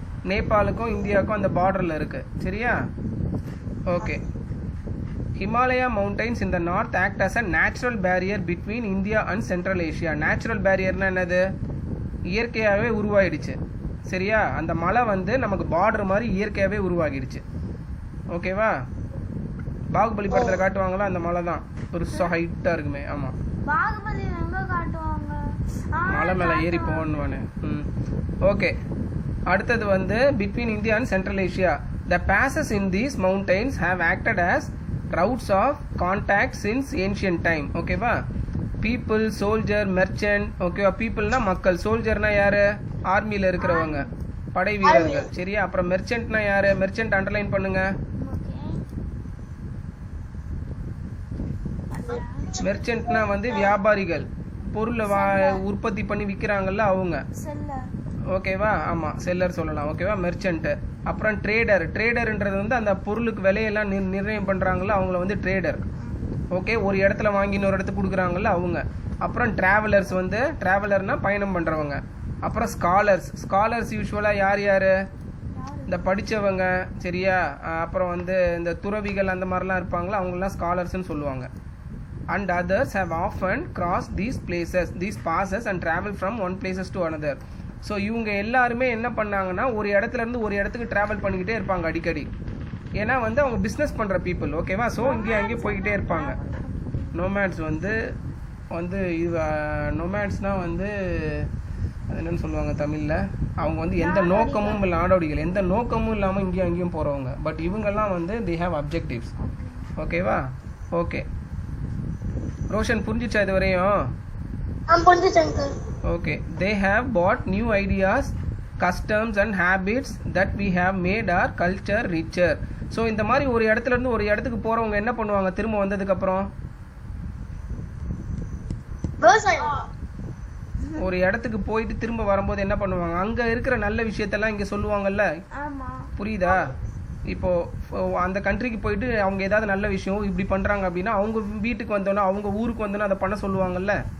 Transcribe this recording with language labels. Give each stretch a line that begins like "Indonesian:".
Tamil: நேபாளுக்கும் இந்தியாவுக்கும் அந்த பார்டரில் இருக்குது. சரியா?
English: Okay, Himalaya mountains in the north act as a natural barrier between India and Central Asia.
Tamil: Natural barrierனா என்னது? இயற்கையாகவே உருவாயிடுச்சு. சரியா? அந்த மலை வந்து நமக்கு பார்டர் மாதிரி இயற்கையாகவே உருவாகிடுச்சு. ஓகேவா? பாகுபலி படத்தில் காட்டுவாங்களா அந்த மலை தான் ஒரு ஹைட்டாக இருக்குமே. ஆமாம், பாகுபலி எங்க காட்டுவாங்க? மலை மேலே ஏறி போகணுவானு. ஓகே, அடுத்தது வந்து
English: Between India and Central Asia. The passes in these mountains have acted as routes of contact since ancient time.
Tamil: ஓகேவா? People, soldier, merchant. ஓகேவா? பீப்புள்னா மக்கள், சோல்ஜர்னா யாரு? ஆர்மியில் இருக்கிறவங்க, படை வீரர்கள். சரியா? அப்புறம் மெர்ச்சன்ட்னா யாரு? மெர்ச்சன்ட் அண்டர்லைன் பண்ணுங்க. மெர்ச்சன்ட்னா வந்து வியாபாரிகள், பொருளை உற்பத்தி பண்ணி விற்கிறாங்கல்ல அவங்க. ஓகேவா? ஆமாம், செல்லர் சொல்லலாம். ஓகேவா? மெர்ச்சன்ட்டு. அப்புறம் ட்ரேடர்ன்றது வந்து அந்த பொருளுக்கு விலையெல்லாம் நிர்ணயம் பண்ணுறாங்கல்ல அவங்கள வந்து ட்ரேடர். ஓகே, ஒரு இடத்துல வாங்கி இன்னொரு இடத்துக்கு கொடுக்குறாங்கல்ல அவங்க. அப்புறம் ட்ராவலர்ஸ் வந்து ட்ராவலர்னா பயணம் பண்ணுறவங்க. அப்புறம் ஸ்காலர்ஸ் யூஸ்வலாக யார்? இந்த படித்தவங்க. சரியா? அப்புறம் வந்து இந்த துறவிகள் அந்த மாதிரிலாம் இருப்பாங்களா அவங்களெலாம் ஸ்காலர்ஸ்ன்னு சொல்லுவாங்க.
English: And others have often cross these passes and travel from one places to another.
Tamil: So இவங்க எல்லாருமே என்ன பண்ணாங்கன்னா ஒரு இடத்துலேருந்து ஒரு இடத்துக்கு ட்ராவல் பண்ணிக்கிட்டே இருப்பாங்க அடிக்கடி. ஏன்னா வந்து அவங்க பிஸ்னஸ் பண்ணுற பீப்புள். ஓகேவா? ஸோ இங்கே அங்கேயே போய்கிட்டே இருப்பாங்க. நோமேட்ஸ் வந்து வந்து இது நோமேட்ஸ்னால் வந்து அது என்னன்னு சொல்லுவாங்க தமிழில், அவங்க வந்து எந்த நோக்கமும் இல்லை, நாடோடிகள் எந்த நோக்கமும் இல்லாமல் இங்கேயும் அங்கேயும் போகிறவங்க. பட் இவங்கெல்லாம் வந்து
English: they have objectives.
Tamil: ஓகேவா? ஓகே ரோஷன், புரிஞ்சிச்சா இது வரையும்? புரிஞ்சுச்சு uncle.
English: Okay, they have bought new ideas, customs and habits that we have made our culture richer.
Tamil: So இந்த மாதிரி ஒரு இடத்துல இருந்து ஒரு இடத்துக்கு போகிறவங்க என்ன பண்ணுவாங்க திரும்ப வந்ததுக்கப்புறம்? விவசாயம். ஒரு இடத்துக்கு போயிட்டு திரும்ப வரும்போது என்ன பண்ணுவாங்க? அங்கே இருக்கிற நல்ல விஷயத்தெல்லாம் இங்கே சொல்லுவாங்கல்ல, ஆமா. புரியுதா? இப்போ அந்த கண்ட்ரிக்கு போயிட்டு அவங்க ஏதாவது நல்ல விஷயம் இப்படி பண்ணுறாங்க அப்படின்னா அவங்க வீட்டுக்கு வந்தோன்னா அவங்க ஊருக்கு வந்தோன்னா அதை பண்ண சொல்லுவாங்கல்ல.